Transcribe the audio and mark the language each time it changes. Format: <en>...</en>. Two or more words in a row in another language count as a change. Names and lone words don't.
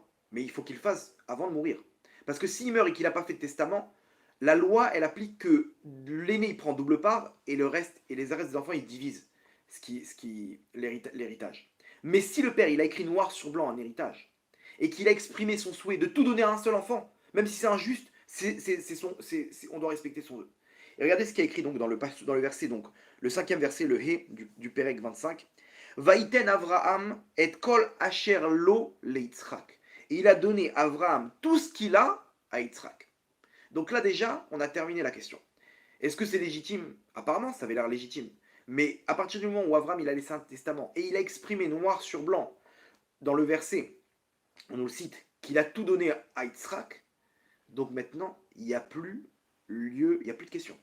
<fr>Mais il faut qu'il le fasse avant de mourir. Parce que s'il meurt et qu'il n'a pas fait de testament, la loi, elle applique que l'aîné, il prend double part et le reste, et les restes des enfants, ils divisent l'héritage. Mais si le père, il a écrit noir sur blanc un héritage, et qu'il a exprimé son souhait de tout donner à un seul enfant, même si c'est injuste, on doit respecter son vœu. Et regardez ce qu'il y a écrit donc dans le verset, donc le 5e verset, le He du Pérec 25.</fr> <he>ויתן אברהם את כל אשר לו ליצחק.</he> <fr>Et il a donné à Avraham tout ce qu'il a à Yitzhak. Donc là déjà, on a terminé la question. Est-ce que c'est légitime? Apparemment, ça avait l'air légitime. Mais à partir du moment où Avraham il a laissé un testament et il a exprimé noir sur blanc dans le verset, on nous le cite, qu'il a tout donné à Yitzhak, donc maintenant, il n'y a plus lieu, il n'y a plus de question.</fr>